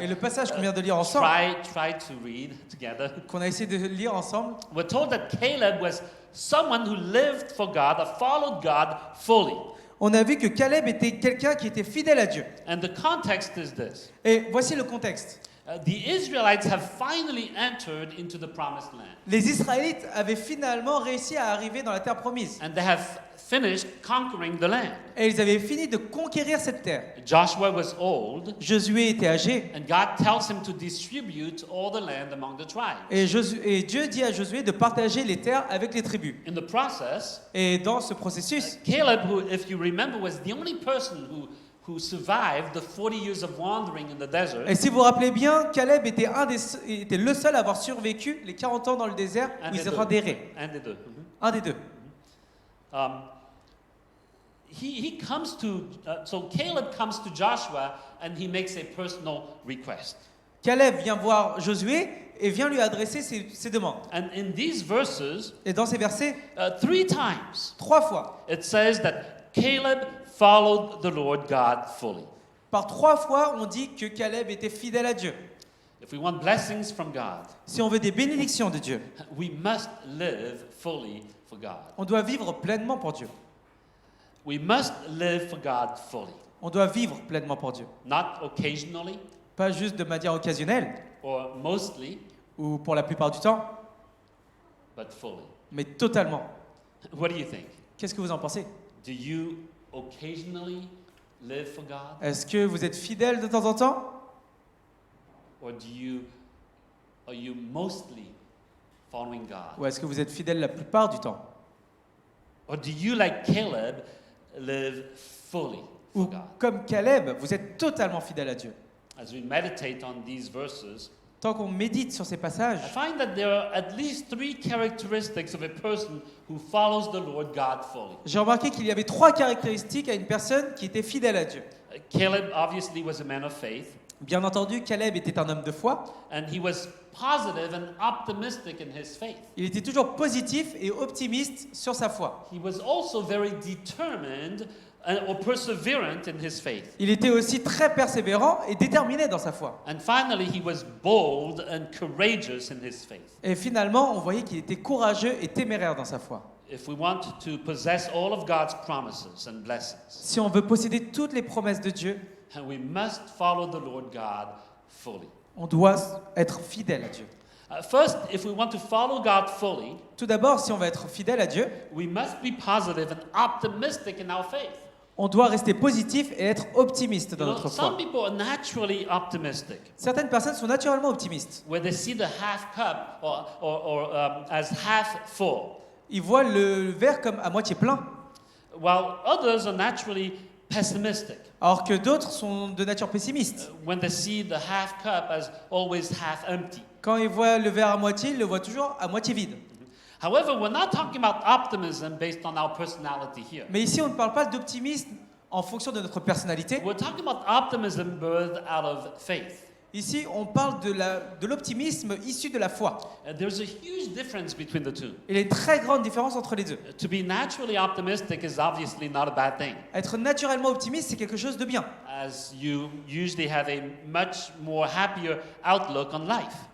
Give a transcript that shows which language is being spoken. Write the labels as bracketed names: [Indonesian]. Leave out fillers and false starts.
[French] et le passage qu'on vient de lire ensemble, [English] tried to read together, [French] qu'on a essayé de lire ensemble, [English] we're told that Caleb was someone who lived for God, or followed God fully. [French] on a vu que Caleb était quelqu'un qui était fidèle à Dieu. [English] And the context is this. [French] Et voici le contexte. [English] The Israelites have finally entered into the promised land. [French] Les Israélites avaient finalement réussi à arriver dans la terre promise. [English] And they have finished conquering the land. [French] Et ils avaient fini de conquérir cette terre. [English] Joshua was old, [French] Josué était âgé. [English] and God tells him to distribute all the land among the tribes. [French] Et Dieu dit à Josué de partager les terres avec les tribus. [English] In the process, [French] Et dans ce processus, [English] Caleb, who, if you remember, was the only person who survived the 40 years of wandering in the desert, [French] et si vous vous rappelez bien, Caleb était le seul à avoir survécu les 40 ans dans le désert où ils erraient. [English] and the deux. [French] Un des deux. [English] He comes to, so Caleb comes to Joshua and he makes a personal request. [French] Caleb vient voir Josué et vient lui adresser ses demandes. [English] And in these verses, [French] Et dans ces versets, [English] 3 times, [French] 3 fois, [English] it says that Caleb followed the Lord God fully. [French] par 3 fois, on dit que Caleb était fidèle à Dieu. [English] If we want blessings from God, [French] Si on veut des bénédictions de Dieu, [English] we must live fully for God. [French] on doit vivre pleinement pour Dieu. [English] We must live for God fully, [French] On doit vivre pleinement pour Dieu. [English] not occasionally [French] Pas juste de manière occasionnelle [English] or mostly, [French] ou pour la plupart du temps, [English] but fully. [French] mais totalement. [English] What do you think? [French] Qu'est-ce que vous en pensez? [English] Do you occasionally live for God, [French] Est-ce que vous êtes fidèle de temps en temps? [English] or are you mostly following God? [French] Ou est-ce que vous êtes fidèle la plupart du temps? [English] Or do you, like Caleb, live fully [French] Ou [English] for God? [French] comme Caleb, vous êtes totalement fidèle à Dieu? [English] As we meditate on these verses, [French] Tant qu'on médite sur ces passages, [English] I find that there are at least 3 characteristics of a person who follows the Lord God fully. [French] j'ai remarqué qu'il y avait 3 caractéristiques à une personne qui était fidèle à Dieu. [English] Caleb obviously was a man of faith, [French] Bien entendu, Caleb était un homme de foi. [English] and he was positive and optimistic in his faith. [French] Il était toujours positif et optimiste sur sa foi. [English] He was also very determined or perseverant in his faith. [French] Il était aussi très persévérant et déterminé dans sa foi. [English] And finally, he was bold and courageous in his faith. [French] Et finalement, on voyait qu'il était courageux et téméraire dans sa foi. [English] If we want to possess all of God's promises and blessings, [French] Si on veut posséder toutes les promesses de Dieu, [English] we must follow the Lord God fully. [French] on doit être fidèle à Dieu. [English] First, if we want to follow God fully, [French] Tout d'abord, si on veut être fidèle à Dieu, [English] we must be positive and optimistic in our faith. [French] on doit rester positif et être optimiste dans notre [English] Some people are naturally optimistic, [French] Certaines personnes sont naturellement optimistes. [English] where they see the half cup as half full, [French] Ils voient le verre comme à moitié plein, [English] while others are naturally pessimistic, [French] alors que d'autres sont de nature pessimiste. [English] when they see the half cup as always half empty. [French] Quand ils voient le verre à moitié, ils le voient toujours à moitié vide. [English] However, we're not talking about optimism based on our personality here. [French] Mais ici, on ne parle pas d'optimisme en fonction de notre personnalité. [English] We're talking about optimism birthed out of faith. [French] Ici, on parle de l'optimisme issu de la foi. [English] There's a huge difference between the two. [French] Il y a une très grande différence entre les deux. [English] To be naturally optimistic is obviously not a bad thing, [French] Être naturellement optimiste, c'est quelque chose de bien. [English] as you usually have a much more happier outlook on life.